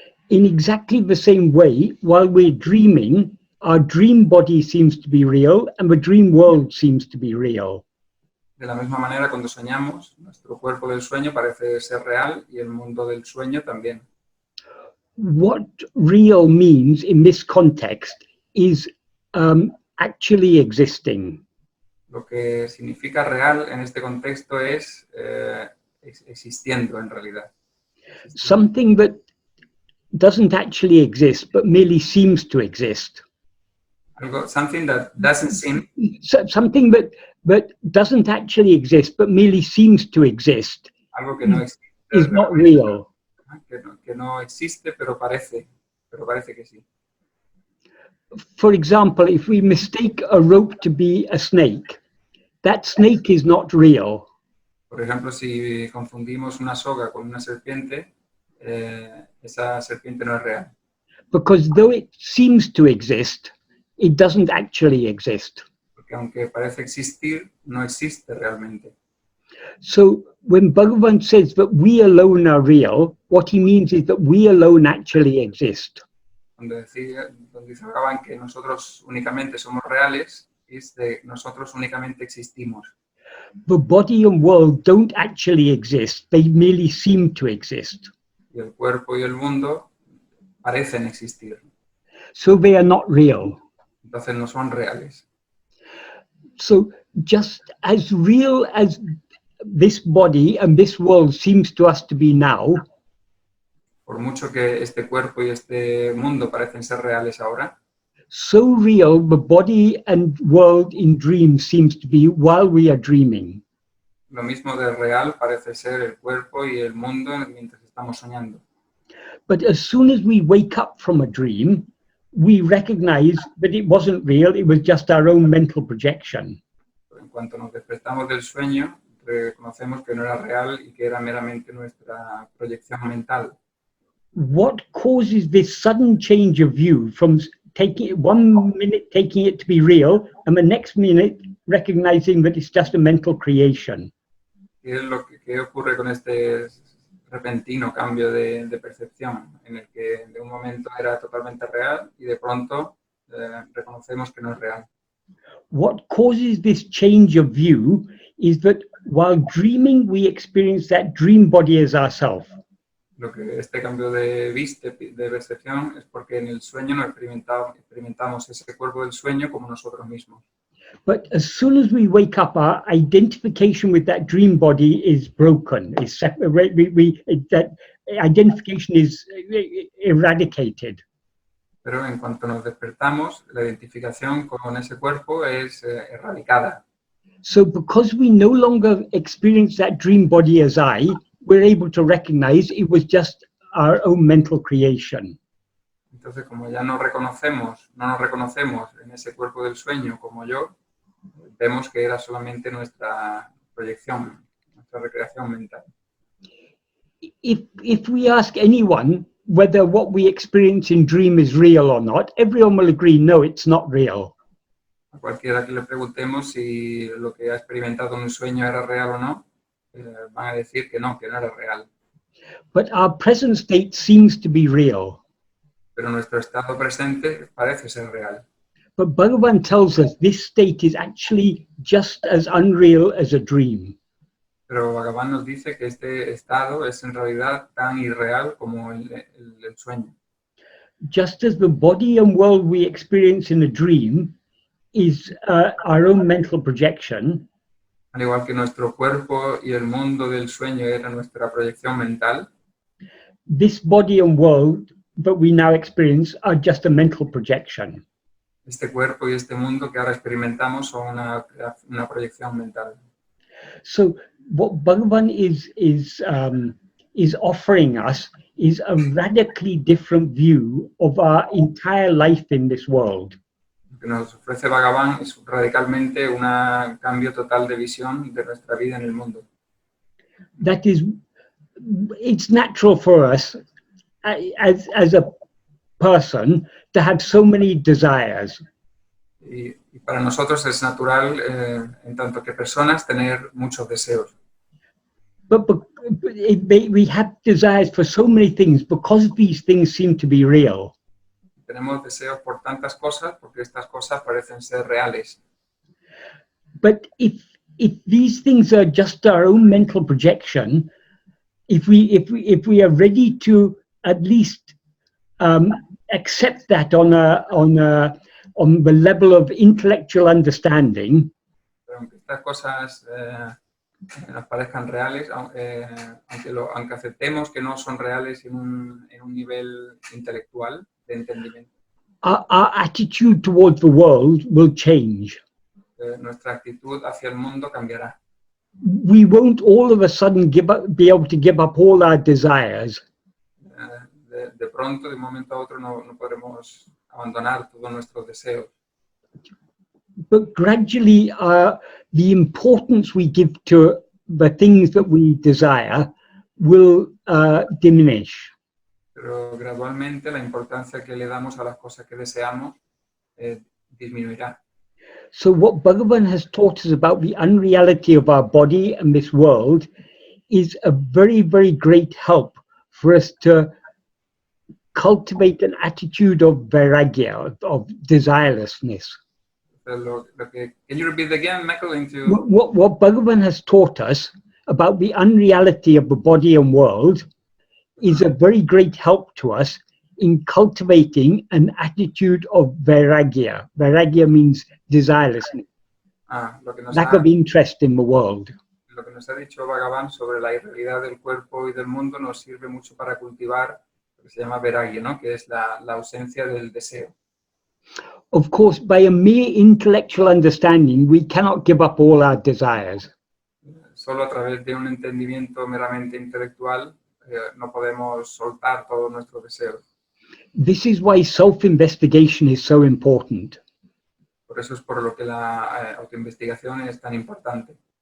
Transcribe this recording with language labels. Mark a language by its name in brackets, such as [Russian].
[English] In exactly the same way, while we're dreaming, our dream body seems to be real and the dream world seems to be real. [Spanish] De la misma manera, cuando soñamos, nuestro cuerpo del sueño parece ser real y el mundo del sueño también. [English] What real means in this context is actually existing. [Spanish] Lo que significa real en este contexto es existiendo en realidad. [English] Something that doesn't actually exist but merely seems to exist. Something that doesn't seem. Something that doesn't actually exist but merely seems to exist. [Spanish] Algo que no existe. [English] Is not real. [Spanish] Que no existe, pero parece que sí. [English] For example, if we mistake a rope to be a snake, that snake is not real. [Spanish] Por ejemplo, si confundimos una soga con una serpiente, esa serpiente no es real. [English] Because though it seems to exist, it doesn't actually exist. [Spanish] Porque aunque parece existir, no existe realmente. [English] So when Bhagavan says that we alone are real, what he means is that we alone actually exist. [Spanish] Donde dice Bhagavan que nosotros únicamente somos reales, es de nosotros únicamente existimos. [English] The body and world don't actually exist, they merely seem to exist. [Spanish] Y el cuerpo y el mundo parecen existir. [English] So they are not real. [Spanish] Entonces no son reales. [English] So just as real as this body and this world seems to us to be now, [Spanish] por mucho que este cuerpo y este mundo parecen ser reales ahora, [English] so real the body and world in dreams seems to be while we are dreaming. [Spanish] Lo mismo de real parece ser el cuerpo y el mundo mientras estamos soñando. [English] But as soon as we wake up from a dream, we recognize that it wasn't real, it was just our own mental projection. [Spanish] Pero en cuanto nos despertamos del sueño, reconocemos que no era real y que era meramente nuestra proyección mental. [English] What causes this sudden change of view from taking it 1 minute taking it to be real and the next minute recognizing that it's just a mental creation? [Spanish] ¿Qué ocurre con este repentino cambio de percepción en el que de un momento era totalmente real y de pronto reconocemos que no es real? [English] What causes this change of view is that while dreaming, we experience that dream body as ourself. [Spanish] Lo que este cambio de vista, de percepción, es porque en el sueño no experimentamos ese cuerpo del sueño como nosotros mismos. [English] But as soon as we wake up, our identification with that dream body is broken. Is that identification is eradicated. [Spanish] Pero en cuanto nos despertamos, la identificación con ese cuerpo es erradicada. [English] So because we no longer experience that dream body as I, we're able to recognize it was just our own mental creation. [Spanish] Entonces, como ya no nos reconocemos en ese cuerpo del sueño como yo, vemos que era solamente nuestra proyección, nuestra recreación mental. [English] If we ask anyone whether what we experience in dream is real or not, everyone will agree, no, it's not real. [Spanish] A cualquiera que le preguntemos si lo que ha experimentado en un sueño era real o no, van a decir que no era real. [English] But our present state seems to be real. [Spanish] Pero nuestro estado presente parece ser real. [English] But Bhagavan tells us this state is actually just as unreal as a dream. [Spanish] Pero Bhagavan nos dice que este estado es en realidad tan irreal como el sueño. [English] Just as the body and world we experience in a dream is our own mental projection, [Spanish] Al igual que nuestro cuerpo y el mundo del sueño era nuestra proyección mental, [English] this body and world that we now experience are just a mental projection. [Spanish] este cuerpo y este mundo que ahora experimentamos son una proyección mental. [English] So what Bhagavan is offering us is a radically different view of our entire life in this world. [Spanish] Lo que nos ofrece Bhagavan es radicalmente un cambio total de visión de nuestra vida en el mundo. [English] That is, it's natural for us as a person to have so many desires. [Spanish] Y para nosotros es natural, en tanto que personas, tener muchos deseos. [English] But we have desires for so many things because these things seem to be real. [Spanish] Tenemos deseos por tantas cosas porque estas cosas parecen ser reales. [English] But if these things are just our own mental projection, if we are ready to at least accept that on the level of intellectual understanding, [Spanish] Pero aunque estas cosas nos parezcan reales, aunque aceptemos que no son reales en un nivel intelectual de entendimiento, [English] our attitude towards the world will change. [Spanish] nuestra actitud hacia el mundo cambiará. [English] We won't all of a sudden be able to give up all our desires. [Spanish] De pronto, de un momento a otro, no podremos abandonar todos nuestros deseos. [English] But gradually, the importance we give to the things that we desire will diminish. [Spanish] Pero gradualmente la importancia que le damos a las cosas que deseamos disminuirá. [English] So what Bhagavan has taught us about the unreality of our body and this world is a very, very great help for us to cultivate an attitude of vairagya, of desirelessness. Can you repeat again, Michael? What Bhagavan has taught us about the unreality of the body and world is a very great help to us in cultivating an attitude of vairagya. Vairagya means desirelessness, lack of interest in the world. [Spanish] Lo que nos ha dicho Bhagavan sobre la irrealidad del cuerpo y del mundo nos sirve mucho para cultivar lo que se llama vairagya, ¿no? Que es la ausencia del deseo. [English] Of course, by a mere intellectual understanding, we cannot give up all our desires. [Spanish] Solo a través de un entendimiento meramente intelectual no podemos soltar todos nuestros deseos. [English] This is why self-investigation is so important. [Spanish] Por eso es por lo que la autoinvestigación es tan importante.